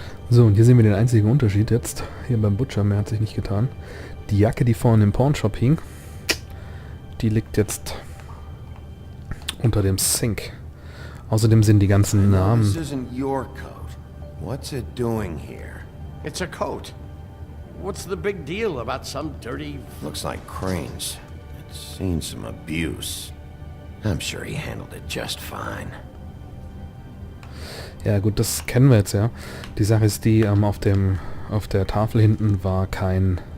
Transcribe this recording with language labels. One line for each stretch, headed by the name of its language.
German: So, und hier sehen wir den einzigen Unterschied jetzt. Hier beim Butcher, mehr hat sich nicht getan. Die Jacke, die vorhin im Pawnshop hing, die liegt jetzt unter dem Sink. Außerdem sind die ganzen Namen...
English: This isn't your coat. What's it doing here? It's a coat. What's the big deal about some dirty... Looks like Crane's. It's seen some abuse. I'm sure he handled it just fine.
German: Ja gut, das kennen wir jetzt ja. Die Sache ist die, auf der Tafel hinten war kein...